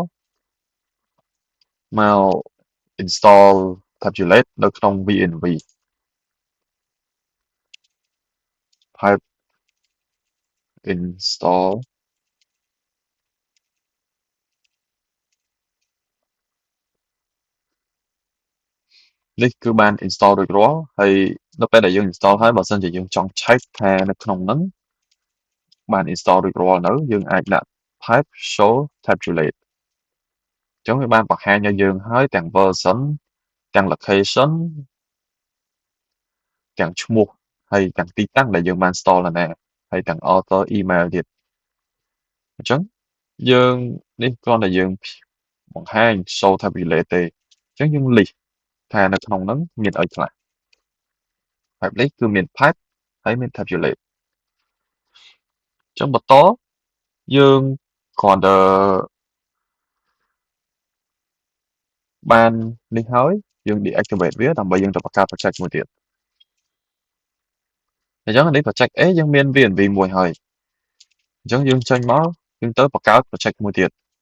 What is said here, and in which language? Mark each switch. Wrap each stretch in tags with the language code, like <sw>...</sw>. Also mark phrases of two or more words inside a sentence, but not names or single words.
<km>មក</km> <en>install tabulate</en> <km>នៅក្នុង VNV</km> <en>pipe install</en> <km>នេះគឺបាន install រួចរាល់ហើយនៅពេលដែលយើង install ហើយបើសិនជាយើងចង់ check ថានៅក្នុងហ្នឹងបាន install រួចរាល់នៅយើងអាចដាក់</km> <en>pipe show tabulate</en> <km>អញ្ចឹងវាបានបង្ហាញឲ្យយើងហើយទាំង version ទាំង location ទាំងឈ្មោះហើយទាំងទីតាំងដែលយើងបាន install នៅណាហើយទាំង</km> <en>author email</en> <km>ទៀតអញ្ចឹងយើងនេះគ្រាន់តែយើងបង្ហាញ</km> <en>show tabulate</en> <km>ទេអញ្ចឹងយើង list ថានៅក្នុងហ្នឹងមានអីខ្លះ</km> <en>pipe list</en> <km>គឺមាន pipe ហើយមាន tabulate អញ្ចឹងបន្តយើងគ្រាន់តែ បាននេះហើយយើង deactivate វាដើម្បីយើងទៅបង្កើត project មួយទៀតអញ្ចឹងនេះ project A យើងមាន VNV មួយហើយអញ្ចឹងយើងចេញមកយើងទៅបង្កើត project មួយទៀត</km>